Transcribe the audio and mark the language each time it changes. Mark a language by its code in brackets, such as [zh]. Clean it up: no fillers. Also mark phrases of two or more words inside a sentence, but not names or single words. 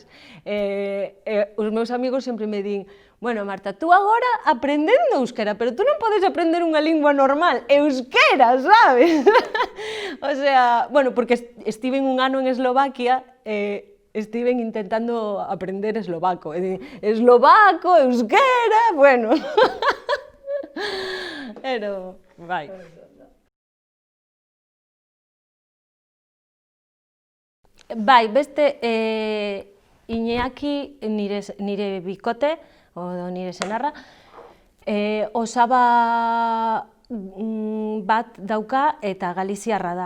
[gl] Os meus amigos sempre me din, bueno, Marta, tú agora aprendendo euskera, pero tú non podes aprender unha lingua normal, euskera, sabes? O sea, bueno, porque estiven un ano en Eslovaquia, estiven intentando aprender eslovaco. Eslovaco, euskera, bueno. Pero, [eu] bai. Bai, beste, Iñaki, nire bikote, o nire senarra, osaba bat dauka eta galiziarra da.